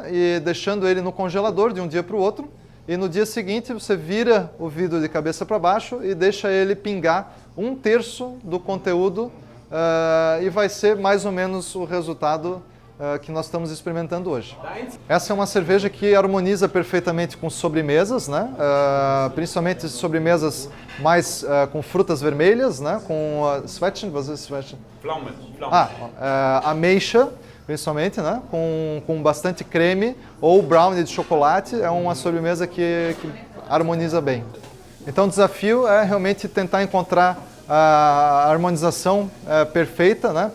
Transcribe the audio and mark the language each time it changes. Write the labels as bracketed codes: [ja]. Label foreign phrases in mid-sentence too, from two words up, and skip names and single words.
[pt] E deixando ele no congelador de um dia para o outro. E no dia seguinte você vira o vidro de cabeça para baixo e deixa ele pingar 1/3 do conteúdo e vai ser mais ou menos o resultado que nós estamos experimentando hoje. Essa é uma cerveja que harmoniza perfeitamente com sobremesas, né? Principalmente sobremesas mais com frutas vermelhas, né? [de] Com Zwetschgen, was ist Zwetschgen? Pflaumen. [pt] Ameixa, principalmente, né? Com bastante creme ou brownie de chocolate, é uma sobremesa que harmoniza bem. Então o desafio é realmente tentar encontrar a harmonização perfeita, né?